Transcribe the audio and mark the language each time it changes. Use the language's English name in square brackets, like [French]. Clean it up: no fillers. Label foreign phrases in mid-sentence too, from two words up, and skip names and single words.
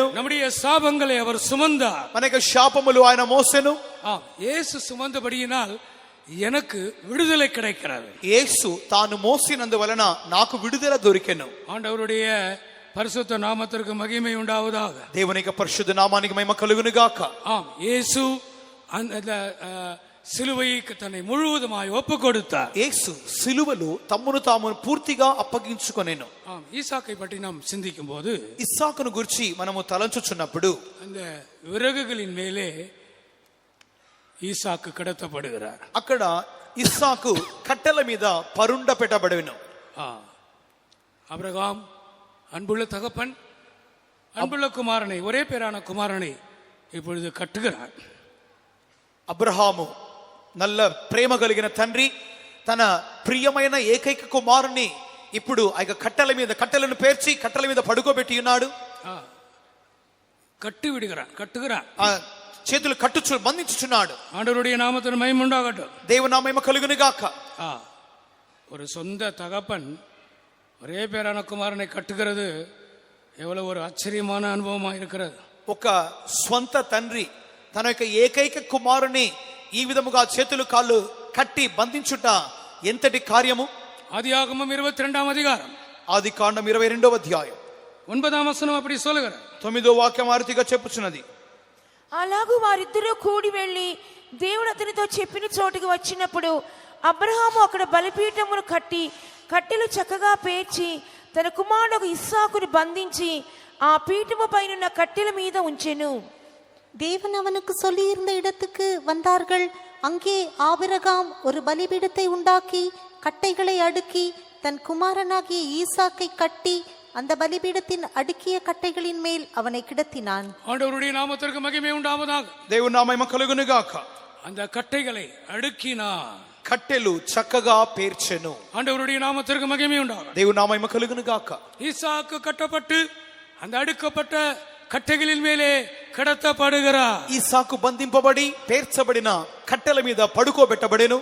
[Tamil] நம்முடைய சாபங்களை அவர் சுமந்தார். [Telugu] మన యొక్క శాపములు ఆయన మోసెను. [Tamil] ஆம், இயேசு சுமந்தபடியினால் எனக்கு விடுதலை கிடைக்கிறது. [Telugu] యేసు తాను మోసినందువలన నాకు విడుదల దొరికెను. [Tamil] ஆண்டவருடைய பரிசுத்த நாமத்திற்கு மகிமை உண்டாவதாக. [Telugu] దేవుని యొక్క పరిశుద్ధ నామానికి మహిమ కలుగును గాక. [Tamil] ஆம், இயேசு அந்த சிலுவைக்கு தன்னை முழுவதுமாய் ஒப்பு கொடுத்தார். [Telugu] యేసు సిలువలో తమ్మును తాము పూర్తిగా అప్పగించుకొనెను. [Tamil] ஆம், ஈசாக்கை பற்றி நாம் சிந்திக்கும் போது [Telugu] ఇస్సాకును గురించి మనము తలంచుచున్నప్పుడు [Tamil] அந்த விறகுகளின் மேலே ஈசாக்கு கிடத்தப்படுகிறார். [Telugu] అక్కడ ఇస్సాకు కట్టెల మీద పరుండ పెట్టబడెను. [Tamil] ஆபிரகாம் அன்புள்ள தகப்பன் அன்புள்ள குமாரனை, ஒரே பேரான குமாரனை இப்பொழுது கட்டுகிறார். [Telugu] అబ్రహాము నల్ల ప్రేమ కలిగిన తండ్రి తన ప్రియమైన ఏకైక కుమారుని ఇప్పుడు ఆ కట్టెలను పేర్చి కట్టెల మీద పడుకోబెట్టి ఉన్నాడు. [Tamil] கட்டி விடுகிறான், கட்டுகிறான். [Telugu] చేతులు బంధించుచున్నాడు. [Tamil] ஆண்டவருடைய நாமத்திற்கு மகிமை உண்டாகட்டும். [Telugu] దేవుని నామము కలుగును గాక. [Tamil] ஒரு சொந்த தகப்பன் ஒரே பேரான குமாரனை கட்டுகிறது எவ்வளவு ஒரு ஆச்சரியமான அனுபவமா இருக்கிறது. [Telugu] ఒక స్వంత తండ్రి తన యొక్క ఏకైక కుమారుని ఈ విధముగా చేతులు కాళ్ళు కట్టి బంధించుట ఎంతటి కార్యము. [Tamil] ஆதியாகமம் 22ஆம் அதிகாரம், [Telugu] ఆదికాండం 22వ అధ్యాయం [Tamil] 9ஆம் வசனம் அப்படி சொல்லுகிறார். [Telugu] 9వ వాక్యం ఆరితిగా చెప్పుచున్నది. అలాగూ వారిద్దరూ కూడి వెళ్లి దేవుడు అతనితో చెప్పిన చోటుకు వచ్చినప్పుడు అబ్రహాము అక్కడ బలిపీఠమును కట్టి కట్టెలు చక్కగా పేర్చి తన కుమారుడు ఇస్సాకును బంధించి ఆ పీఠము పైన కట్టెల మీద ఉంచెను. [Tamil] தேவன் அவனுக்கு சொல்லியிருந்த இடத்துக்கு வந்தார்கள். அங்கே ஆபிரகாம் ஒரு பலிபீடத்தை உண்டாக்கி கட்டைகளை அடுக்கி தன் குமாரனாகிய ஈசாக்கை கட்டி அந்த பலிபீடத்தின் அடுக்கிய கட்டைகளின் மேல் அவனை கிடத்தினான். ஆண்டவருடைய நாமத்திற்கு மகிமை உண்டாவதாக. [Telugu] దేవుని నామము కలుగును గాక. [Tamil] அந்த கட்டைகளை அடுக்கினார். [Telugu] కట్టెలు చక్కగా పేర్చెను. [Tamil] ஆண்டவருடைய நாமத்திற்கு மகிமை உண்டாவதாக. [Telugu] దేవుని నామము కలుగును గాక. [Tamil] ஈசாக்கு கட்டப்பட்டு அந்த அடுக்கப்பட்ட కట్టెகளின் மேலே கிடத்தப்படுகிறார். [Telugu] ఈసాకు బంధింపబడి పేర్చబడిన కట్టెల మీద పడుకోబెట్టబడెను.